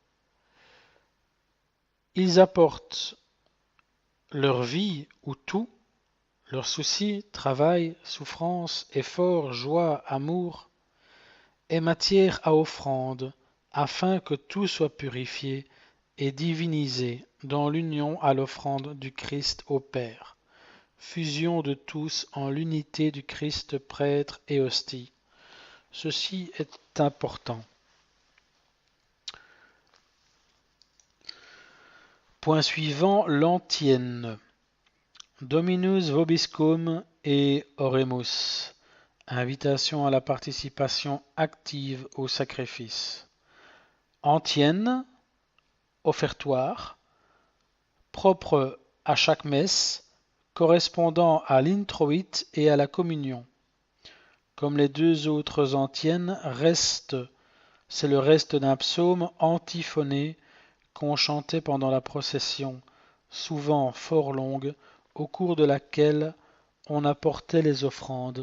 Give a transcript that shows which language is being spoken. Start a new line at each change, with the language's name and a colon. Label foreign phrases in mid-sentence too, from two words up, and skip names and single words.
French: Ils apportent leur vie ou tout, leurs soucis, travail, souffrance, effort, joie, amour, est matière à offrande, afin que tout soit purifié et divinisé dans l'union à l'offrande du Christ au Père. Fusion de tous en l'unité du Christ prêtre et hostie. Ceci est important. Point suivant, l'antienne.
Latin: Dominus vobiscum et oremus.
French: Invitation à la participation active au sacrifice. Antienne, offertoire, propre à chaque messe, correspondant à l'introïte et à la communion. Comme les 2 autres antiennes, c'est le reste d'un psaume antiphoné qu'on chantait pendant la procession, souvent fort longue, au cours de laquelle on apportait les offrandes.